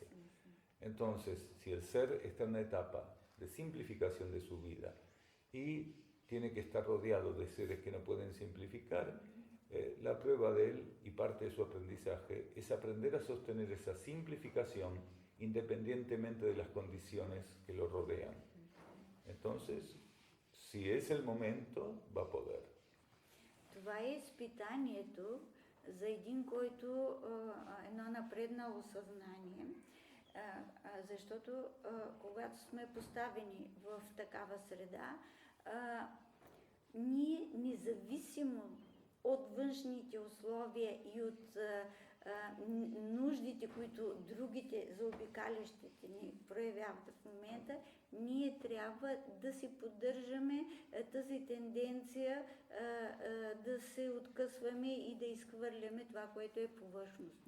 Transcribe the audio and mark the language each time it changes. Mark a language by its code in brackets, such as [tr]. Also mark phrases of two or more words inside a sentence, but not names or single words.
[es] Entonces, si el ser está en una etapa de simplificación de su vida y tiene que estar rodeado de seres que no pueden simplificar, la prueba de él y parte de su aprendizaje es aprender a sostener esa simplificación independientemente de las condiciones que lo rodean. Entonces, si es el momento, va a poder. [bg] Това е изпитанието за един, който едно напреднало съзнание, защото когато сме поставени в такава среда, ние независимо от външните условия и от нуждите, които другите заобикалящите ни проявяват в момента, ние трябва да си поддържаме тази тенденция да се откъсваме и да изхвърляме това, което е повърхностно.